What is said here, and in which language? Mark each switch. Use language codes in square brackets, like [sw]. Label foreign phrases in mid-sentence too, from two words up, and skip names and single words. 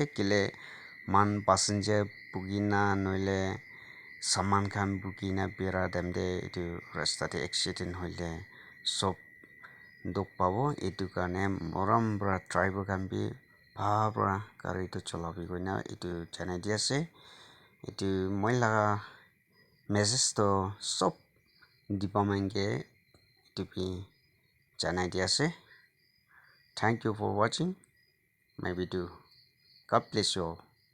[nag] kile man passenger bugina noile saman khan bugina bera demde itu rasta de accident hoile sob duk pabo itu karne moram pra driver khan bi bhal pra gari to cholabi koina itu janai di ase itu moi laga message to sob department ke itu bi janai di ase. [en] Thank you for watching my video. God bless you all.